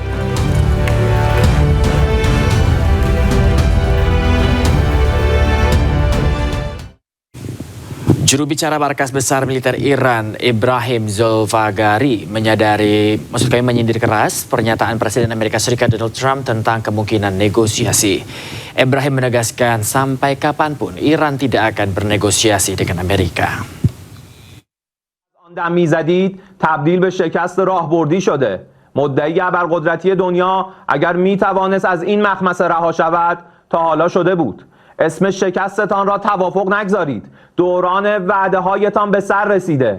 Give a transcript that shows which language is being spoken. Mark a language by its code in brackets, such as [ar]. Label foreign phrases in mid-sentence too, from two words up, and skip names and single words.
[id] Juru bicara Markas Besar Militer Iran, Ibrahim Zolfagari, menyindir keras pernyataan Presiden Amerika Serikat Donald Trump tentang kemungkinan negosiasi. Ibrahim menegaskan sampai kapanpun Iran tidak akan bernegosiasi dengan Amerika. [fa] دم میزدید تبدیل به شکست راهبردی شده. مدعی ابرقدرتی دنیا اگر میتوانست از این مخمصه رها شود تا حالا شده بود. اسم شکستتان را توافق نگذارید. دوران وعده هایتان به سر رسیده.